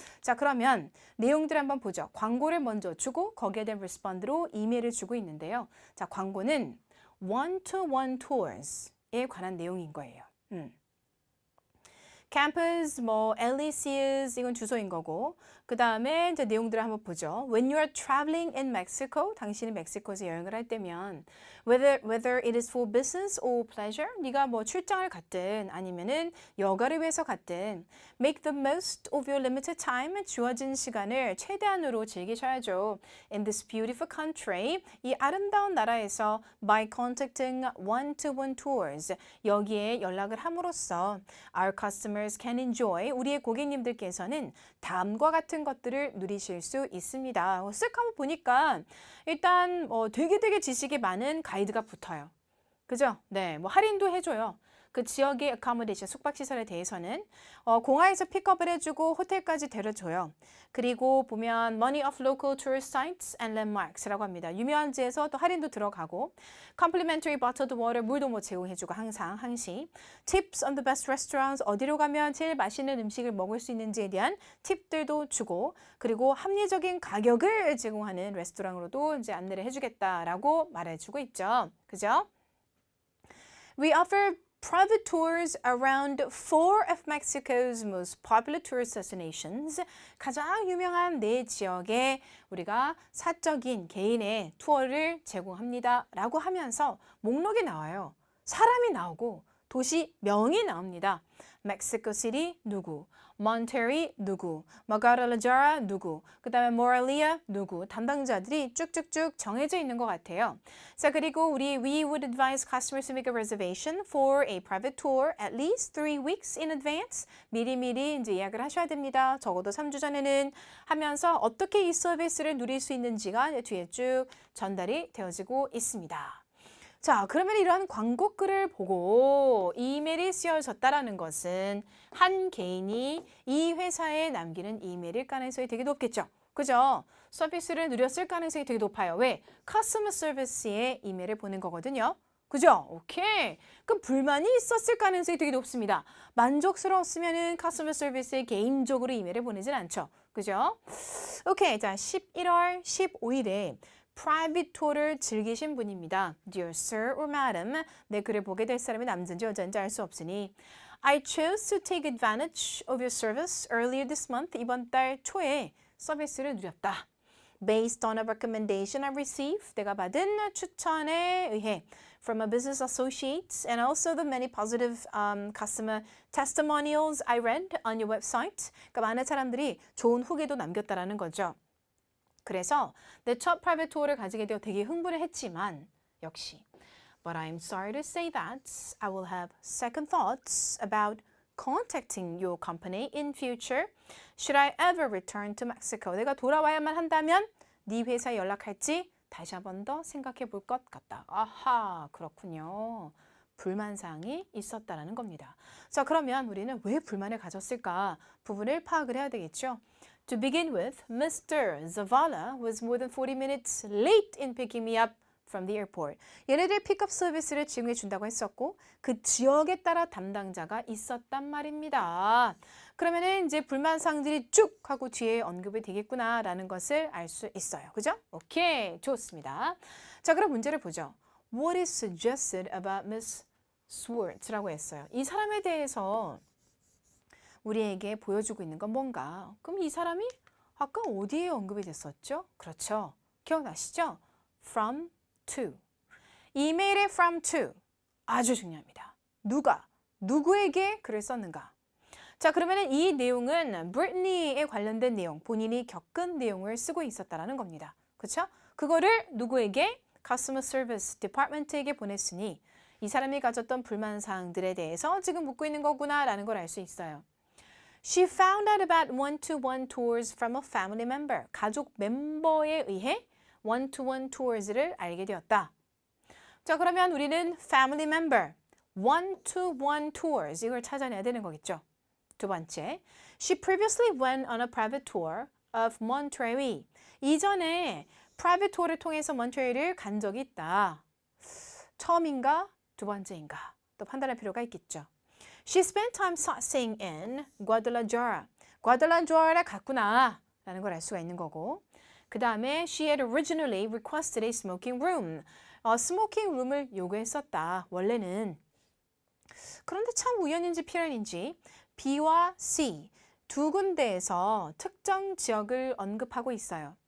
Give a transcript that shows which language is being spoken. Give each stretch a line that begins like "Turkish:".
Korean: 자, 그러면 내용들 한번 보죠. 광고를 먼저 주고 거기에 대한 리스폰드로 이메일을 주고 있는데요. 자, 광고는 one-to-one tours에 관한 내용인 거예요. campus, Elysius, 이건 주소인 거고, 그 다음에 이제 내용들을 한번 보죠.
English: When you are traveling in Mexico,
Korean: 당신이 멕시코에서 여행을 할 때면
English: whether it is for business or pleasure,
Korean: 네가 뭐 출장을 갔든 아니면은 여가를 위해서 갔든
English: make the most of your limited time,
Korean: 주어진 시간을 최대한으로 즐기셔야죠.
English: In this beautiful country,
Korean: 이 아름다운 나라에서
English: by contacting one-to-one tours,
Korean: 여기에 연락을 함으로써
English: our customers can enjoy,
Korean: 우리의 고객님들께서는 다음과 같은 것들을 누리실 수 있습니다. 쓱 한번 보니까 일단 되게 지식이 많은 가이드가 붙어요. 그죠? 네, 뭐 할인도 해줘요. 그 지역의 accommodation, 숙박시설에 대해서는 공항에서 픽업을 해주고 호텔까지 데려줘요. 그리고 보면
English: money of local tourist sites and landmarks라고 합니다.
Korean: 유명한지에서 또 할인도 들어가고
English: complimentary bottled water,
Korean: 물도 뭐 제공해주고 항상 항시
English: tips on the best restaurants,
Korean: 어디로 가면 제일 맛있는 음식을 먹을 수 있는지에 대한 팁들도 주고 그리고 합리적인 가격을 제공하는 레스토랑으로도 이제 안내를 해주겠다라고 말해주고 있죠. 그죠?
English: We offer private tours around 4 of Mexico's most popular tourist destinations.
Korean: 가장 유명한 4지역에 우리가 사적인 개인의 투어를 제공합니다. 라고 하면서 목록이 나와요. 사람이 나오고 도시명이 나옵니다. 멕시코 시티 누구, 몬테리 누구, 마가라라자라 누구, 그 다음에 모랄리아 누구, 담당자들이 쭉쭉쭉 정해져 있는 것 같아요. 자, 그리고
English: we would advise customers to make a reservation for a private tour at least 3 weeks in advance.
Korean: 미리미리 이제 예약을 하셔야 됩니다. 적어도 3주 전에는 하면서 어떻게 이 서비스를 누릴 수 있는지가 뒤에 쭉 전달이 되어지고 있습니다. 자, 그러면 이러한 광고글을 보고 이메일이 쓰여졌다라는 것은 한 개인이 이 회사에 남기는 이메일일 가능성이 되게 높겠죠. 그죠? 서비스를 누렸을 가능성이 되게 높아요. 왜? 커스터머 서비스에 이메일을 보낸 거거든요. 그죠? 오케이. 그럼 불만이 있었을 가능성이 되게 높습니다. 만족스러웠으면은 커스터머 서비스에 개인적으로 이메일을 보내진 않죠. 그죠? 오케이. 자, 11월 15일에 private tour를 즐기신 분입니다.
English: Dear Sir or Madam,
Korean: 내 글을 보게 될 사람이 남자인지 여자인지 알 수 없으니
English: I chose to take advantage of your service earlier this month.
Korean: 이번 달 초에 서비스를 누렸다.
English: Based on a recommendation I received,
Korean: 내가 받은 추천에 의해
English: from my business associates and also the many positive customer testimonials I read on your website.
Korean: 그러니까 많은 사람들이 좋은 후기도 남겼다라는 거죠. 그래서 내 첫 프라이빗 투어를 가지게 되어 되게 흥분을 했지만 역시
English: But I'm sorry to say that I will have second thoughts about contacting your company in future. Should I ever return to Mexico?
Korean: 내가 돌아와야만 한다면 네 회사에 연락할지 다시 한 번 더 생각해 볼 것 같다. 아하, 그렇군요. 불만사항이 있었다라는 겁니다. 자, 그러면 우리는 왜 불만을 가졌을까? 부분을 파악을 해야 되겠죠. To begin with, Mr. Zavala was more than 40 minutes late in picking me up from the airport. 얘네들 픽업 서비스를 제공해 준다고 했었고 그 지역에 따라 담당자가 있었단 말입니다. 그러면은 이제 불만사항들이 쭉 하고 뒤에 언급이 되겠구나라는 것을 알 수 있어요. 그죠? 오케이, 좋습니다. 자, 그럼 문제를 보죠.
English: What is suggested about Miss Swartz라고 했어요.
Korean: 이 사람에 대해서 우리에게 보여주고 있는 건 뭔가? 그럼 이 사람이 아까 어디에 언급이 됐었죠? 그렇죠. 기억나시죠? From to. 이메일의 from to. 아주 중요합니다. 누가? 누구에게 글을 썼는가? 자, 그러면 이 내용은 Britney에 관련된 내용, 본인이 겪은 내용을 쓰고 있었다라는 겁니다. 그렇죠? 그거를 누구에게? Customer Service Department에게 보냈으니 이 사람이 가졌던 불만사항들에 대해서 지금 묻고 있는 거구나라는 걸 알 수 있어요.
English: She found out about one-to-one tours from a family member.
Korean: 가족 멤버에 의해 one-to-one tours를 알게 되었다. 자, 그러면 우리는 family member, one-to-one tours 이걸 찾아내야 되는 거겠죠. 두 번째,
English: she previously went on a private tour of Monterey.
Korean: 이전에 private tour를 통해서 몬트레이를 간 적이 있다. 처음인가? 두 번째인가? 또 판단할 필요가 있겠죠.
English: She spent time sightseeing in Guadalajara.
Korean: 과달라주아라에 갔구나 라는 걸 알 수가 있는 거고 그 다음에
English: she had originally requested a smoking room.
Korean: 스모킹 룸을 요구했었다. 원래는. 그런데 참 우연인지 필연인지 B와 C 두 군데에서 특정 지역을 언급하고 있어요.